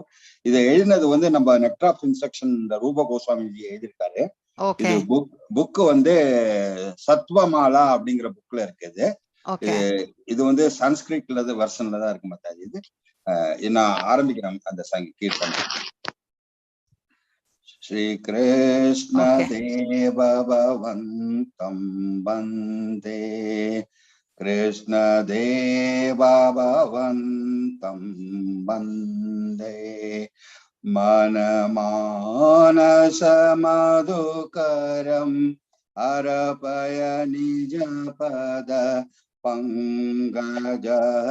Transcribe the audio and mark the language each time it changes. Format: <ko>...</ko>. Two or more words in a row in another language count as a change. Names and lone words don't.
<ta>இதை எழுதினது வந்து நம்ம நெக்டர் ஆஃப் இன்ஸ்ட்ரக்ஷன் ரூப கோஸ்வாமிஜி எழுதியிருக்காரு. இது புக் வந்து சத்வமாலா அப்படிங்கிற புக்ல இருக்குது. இது வந்து சன்ஸ்கிரிட்ல வெர்ஷன்ல தான் இருக்கு மாதாஜி. இது நான் ஆரம்பிக்கிறேன் அந்த சாங் கீர்த்தனை.</ta> <sa>श्री कृष्ण देव भवन्तं वन्दे कृष्ण देव भवन्तं वन्दे मम मानस मधुकरम् अर्पय निजपद पङ्कज</sa>